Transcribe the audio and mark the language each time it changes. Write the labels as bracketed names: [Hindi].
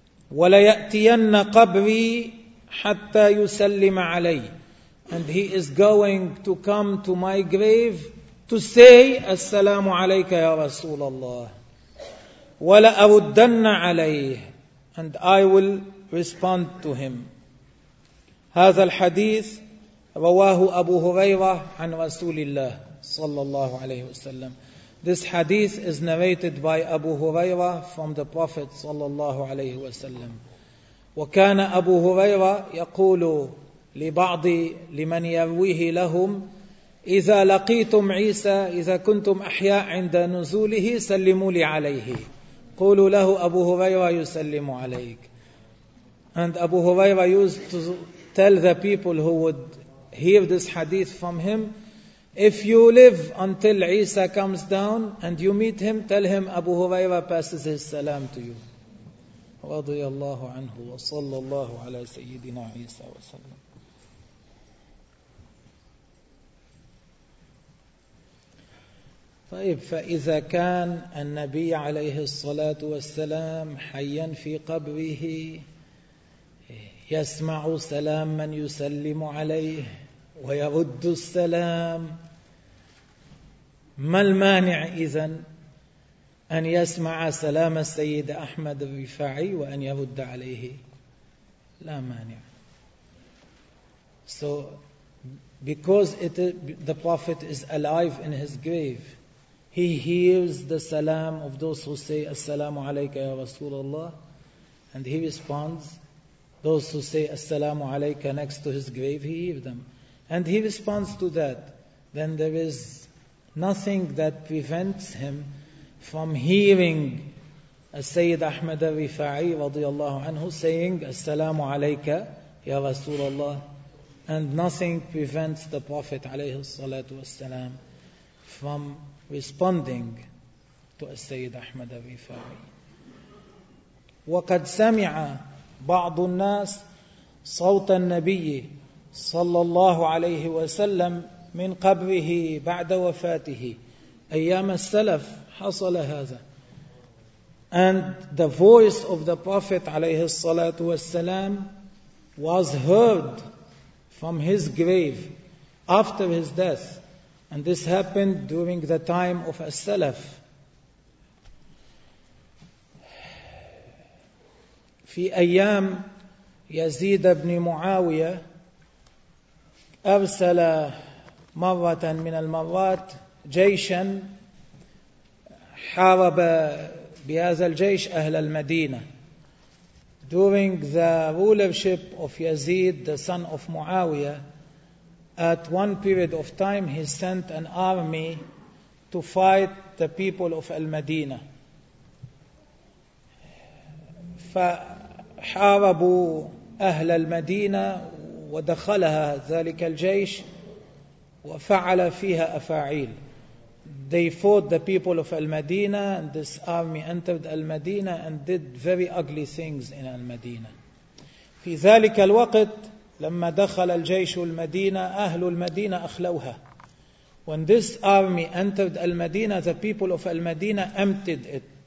[Arabic] وَلَيَأْتِيَنَّ قَبْرِي حَتَّى يُسَلِّمَ عَلَيْهِ. [English] And he is going to come to my grave to say, [Arabic] As-salamu alayka ya Rasulallah. Wala aruddanna alayh. [English] And I will respond to him. [Arabic] هذا الحديث رواه أبو هريرة عن رسول الله صلى الله عليه وسلم. [English] This hadith is narrated by Abu Huraira from the Prophet صلى الله عليه وسلم. [Arabic] وكان أبو هريرة يقول لبعض لمن يرويه لهم إذا لقيتم عيسى إذا كنتم أحياء عند نزوله سلموا لي عليه. قولوا له أبو هريرة يسلم عليك. [English] And Abu Huraira used to tell the people who would hear this hadith from him, if you live until Isa comes down and you meet him, tell him Abu Huraira passes his salam to you. [Arabic] رضي الله عنه وصلى الله على سيدنا عيسى وسلم. طيب فإذا كان النبي عليه الصلاة والسلام حيا في قبره يسمع سلام من يسلم عليه ويرد السلام، ما المانع إذن أن يسمع سلام السيد أحمد الرفاعي وأن يرد عليه؟ لا مانع. [English] So because the Prophet is alive in his grave, he hears the salam of those who say [Arabic] As-salamu alayka ya Rasulallah, [English] and he responds. Those who say [Arabic] As-salamu alayka [English] next to his grave, he hears them. And he responds to that. Then there is nothing that prevents him from hearing As-Sayyid Ahmad al-Rifa'i radiyallahu anhu saying [Arabic] As-salamu alayka ya Rasulallah. [English] And nothing prevents the Prophet alayhi salatu wassalam from responding to السيد أحمد الرفاعي. [Arabic] وقد سمع بعض الناس صوت النبي صلى الله عليه وسلم من قبره بعد وفاته. أيام السلف حصل هذا. [English] And the voice of the Prophet عليه الصلاة والسلام was heard from his grave after his death. And this happened during the time of As-Salaf. [Arabic] في أيام يزيد بن معاوية أرسل مرة من المرات جيشا حارب بهذا الجيش أهل المدينة. [English] During the rulership of Yazid, the son of Muawiyah, at one period of time he sent an army to fight the people of Al-Madinah. [Arabic] فحاربوا أهل المدينة ودخلها ذلك الجيش وفعل فيها أفاعيل. [English] They fought the people of Al-Madinah and this army entered Al-Madinah and did very ugly things in Al-Madinah. [Arabic] في ذلك الوقت لما دخل الجيش المدينة أهل المدينة أخلوها. [English] When this army entered Al-Madinah, the people of Al-Madinah emptied it.